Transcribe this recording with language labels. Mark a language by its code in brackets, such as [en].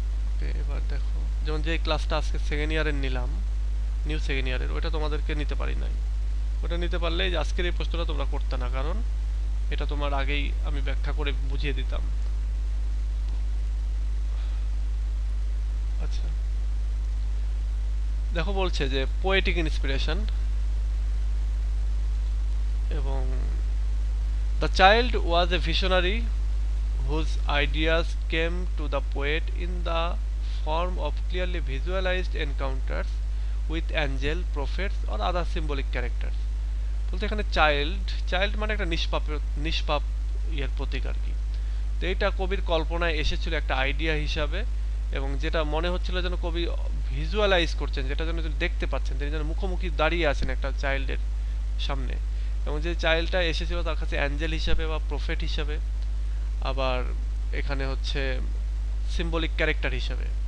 [bn] ওকে, এবার দেখো যেমন যে ক্লাসটা আজকে সেকেন্ড ইয়ারের নিলাম, নিউ সেকেন্ড ইয়ারের, ওটা তোমাদেরকে নিতে পারি নাই। ওটা নিতে পারলে যে আজকের এই প্রশ্নটা তোমরা করতে না, কারণ এটা তোমার আগেই আমি ব্যাখ্যা করে বুঝিয়ে দিতাম। আচ্ছা দেখো বলছে যে [en] Poetic inspiration, এবং the child was a visionary whose ideas came to the poet in the form of clearly visualized encounters with angel, prophets or other symbolic characters। [bn] বলতে এখানে চাইল্ড মানে একটা নিষ্পাপ ইয়ের প্রতীক আর কি। তো এইটা কবির কল্পনায় এসেছিল একটা আইডিয়া হিসাবে, এবং যেটা মনে হচ্ছিল যেন কবি ভিজুয়ালাইজ করছেন, যেটা যেন দেখতে পাচ্ছেন, তিনি যেন মুখোমুখি দাঁড়িয়ে আছেন একটা চাইল্ডের সামনে, এবং যে চাইল্ডটা এসেছিল তার কাছে অ্যাঞ্জেল হিসাবে বা প্রফেট হিসাবে, আবার এখানে হচ্ছে সিম্বলিক ক্যারেক্টার হিসাবে।